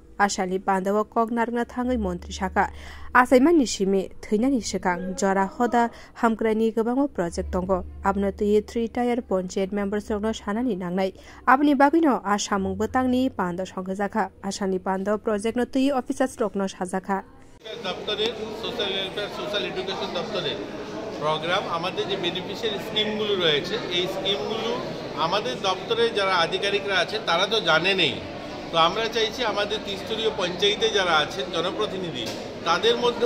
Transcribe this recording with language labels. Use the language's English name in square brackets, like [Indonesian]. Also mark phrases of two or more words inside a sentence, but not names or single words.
[Kok Borok] A shali pando wa kognarna thangai montri shaka. Asaiman nishimi theinani shikang jora hoda hamkrani gabang project tongo abno tui 3-tier ponjet members rokno shanani nangnai abni bagino asamung botangni pando songjaka asani pando project no tui officers rokno sajaka [Bangla] দপ্তরের [English] social welfare social education [Bangla] দপ্তরের প্রোগ্রাম আমাদের যে [English] beneficiary schemegulo [Bangla] রয়েছে এই স্কিমগুলো আমাদের দপ্তরে যারা আধিকারিকরা আছে তারা তো জানে নেই তো আমরা চাইছি আমাদের ত্রিস্তরীয় পঞ্চায়েতে যারা আছেন জনপ্রতিনিধি তাদের মধ্যেও